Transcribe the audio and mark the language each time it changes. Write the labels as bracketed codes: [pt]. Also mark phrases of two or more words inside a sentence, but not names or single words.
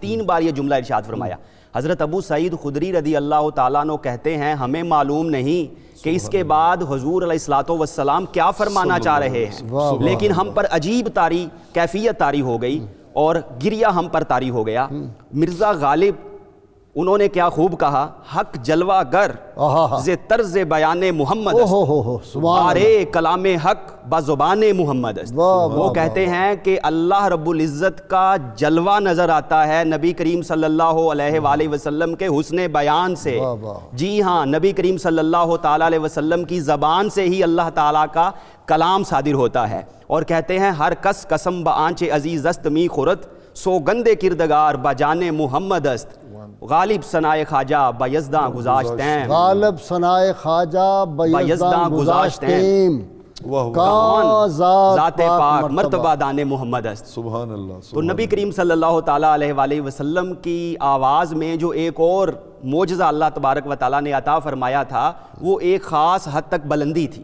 [ur] 3 بار یہ جملہ ارشاد فرمایا. حضرت ابو سعید خدری [ar] رضی اللہ تعالیٰ عنہ [ur] کہتے ہیں ہمیں معلوم نہیں کہ اس کے بعد حضور [ar] علیہ الصلوۃ والسلام [ur] کیا فرمانا چاہ رہے ہیں، لیکن ہم پر عجیب کیفیت طاری ہو گئی اور گریہ ہم پر طاری ہو گیا. مرزا غالب انہوں نے کیا خوب کہا، [fa] حق جلوہ گر ز طرز بیان محمد است، بارے کلام حق بزبان محمد است. [ur] وہ کہتے ہیں کہ [ar] اللہ رب العزت [ur] کا جلوہ نظر آتا ہے نبی کریم [ar] صلی اللہ علیہ وآلہ وسلم [ur] کے حسن بیان سے. جی ہاں، نبی کریم [ar] صلی اللہ تعالیٰ علیہ وسلم [ur] کی زبان سے ہی اللہ تعالیٰ کا کلام صادر ہوتا ہے. اور کہتے ہیں [fa] ہر کس قسم بآنچ عزیز است می خورت، سوگند کردگار بجان محمد است. غالب ثنائے خواجہ بیزداں گذاشتیں، غالب ثنائے خواجہ بیزداں گذاشتیں، کہاں ذات پاک مرتبہ دان محمد است. [ar] سبحان اللہ. [ur] تو نبی کریم [ar] صلی اللہ تعالیٰ علیہ وآلہ وسلم [ur] کی آواز میں جو ایک اور معجزہ [ar] اللہ تبارک و تعالیٰ [ur] نے عطا فرمایا تھا وہ ایک خاص حد تک بلندی تھی.